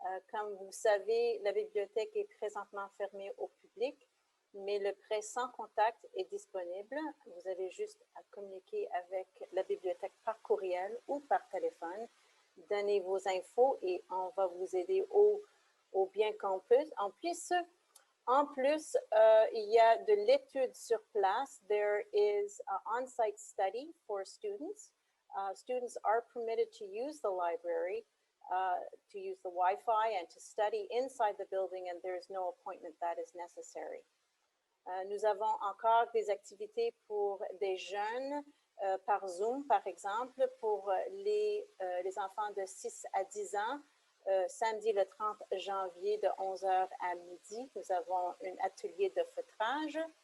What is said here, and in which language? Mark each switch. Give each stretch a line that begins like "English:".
French: Comme vous savez, la bibliothèque est présentement fermée au public, mais le prêt sans contact est disponible. Vous avez juste à communiquer avec la bibliothèque par courriel ou par téléphone. Donnez vos infos et on va vous aider au bien qu'on puisse. En plus, il y a de l'étude sur place.
English: There is an on-site study for students. Students are permitted to use the library, to use the Wi-Fi and to study inside the building, and there is no appointment that is necessary.
French: Nous avons encore des activités pour des jeunes par Zoom, par exemple, pour les enfants de 6 à 10 ans. Samedi le 30 janvier de 11h à midi, nous avons un atelier de feutrage.